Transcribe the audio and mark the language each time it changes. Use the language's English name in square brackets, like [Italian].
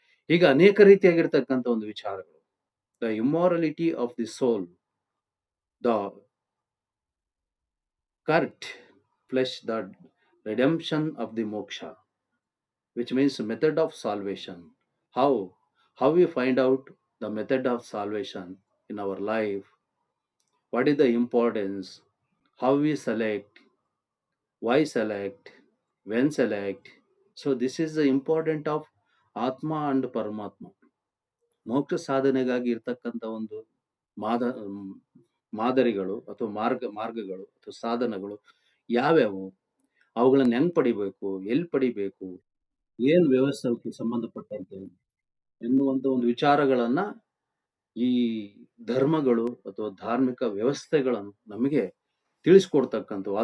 [Kannada] ಈಗ ಅನೇಕ ರೀತಿಯಾಗಿರ್ತಕ್ಕಂಥ ಒಂದು ವಿಚಾರಗಳು. [English] The immorality of the soul, the correct flesh, the redemption of the moksha, which means method of salvation. How we find out the method of salvation in our life, what is the importance, how we select, why select, when select. So this is the important of atma and paramatma. [Kannada] ಮೋಕ್ಷ ಸಾಧನೆಗಾಗಿ ಇರ್ತಕ್ಕಂಥ ಒಂದು ಮಾದರಿಗಳು ಅಥವಾ ಮಾರ್ಗಗಳು ಅಥವಾ ಸಾಧನಗಳು ಯಾವ್ಯಾವು, ಅವುಗಳನ್ನ ಹೆಂಗ್ ಪಡಿಬೇಕು, ಎಲ್ಲಿ ಪಡಿಬೇಕು, ಏನ್ ವ್ಯವಸ್ಥೆಗೆ ಸಂಬಂಧಪಟ್ಟಂತೆ ಎನ್ನುವಂತ ಒಂದು ವಿಚಾರಗಳನ್ನ ಈ ಧರ್ಮಗಳು ಅಥವಾ ಧಾರ್ಮಿಕ ವ್ಯವಸ್ಥೆಗಳನ್ನು ನಮಗೆ ತಿಳಿಸ್ಕೊಡ್ತಕ್ಕಂಥವು.